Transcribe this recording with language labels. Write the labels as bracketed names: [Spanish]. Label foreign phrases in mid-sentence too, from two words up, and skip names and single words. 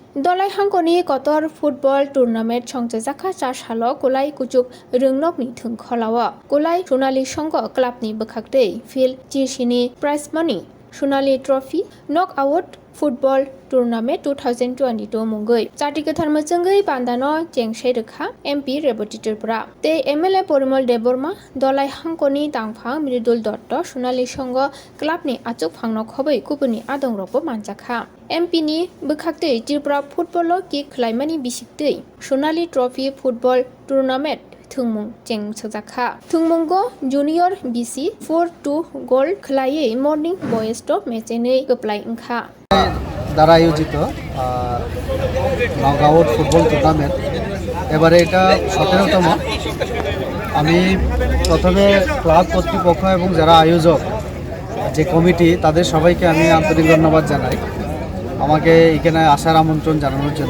[Kok Borok] Dolai hangkoni kotor [English] football tournament [Kok Borok] songjaka chashalo Kulai kujuk rungnokni thungkholawa. Kulai Sonali songo clubni bwkhaktei field chirsini [English] prize money [Kok Borok] Sonali trophy knockout football tournament 2022 mungoi. Chati kathar machungai bandano chengsai rekha MP Rebati Tripura. Te MLA Porimal Deborma Dolai hangkoni tangphang Miridul Dotto Sonali songo clubni achuk phangno khobai kupuni adongrokbo manjakha. MP ni bwkhaktei Tripura football ki khlaimani bisiktei Sonali trophy football tournament thungmung chengchakha. Thungmungo junior BC 4-2 goal khlaiye morning boys top match nei goplai ingkha. [Bangla] দ্বারা আয়োজিত নকআউট ফুটবল টুর্নামেন্ট এবারে এটা 17তম। আমি প্রথমে ক্লাব কর্তৃপক্ষ এবং যারা আয়োজক যে কমিটি তাদের সবাইকে আমি আন্তরিক ধন্যবাদ জানাই আমাকে এখানে আসার আমন্ত্রণ জানানোর জন্য।